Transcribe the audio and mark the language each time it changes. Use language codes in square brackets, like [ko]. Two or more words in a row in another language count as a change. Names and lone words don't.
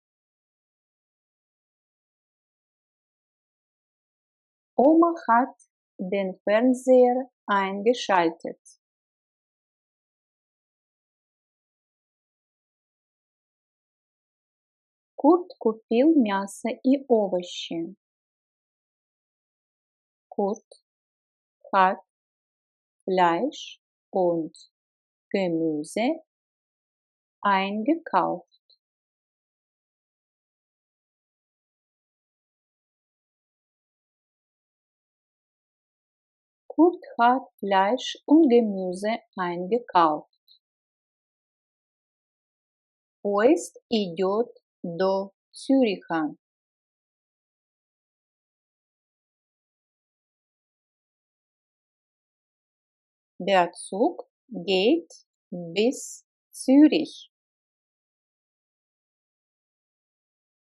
[de] Oma hat den Fernseher eingeschaltet. [ru] Kurt купил мясо и овощи. [de] Kurt hat Fleisch und Gemüse eingekauft. Kurt hat Fleisch und Gemüse eingekauft. [ru] Поезд идет до Цюриха. [de] Der Zug geht bis Zürich.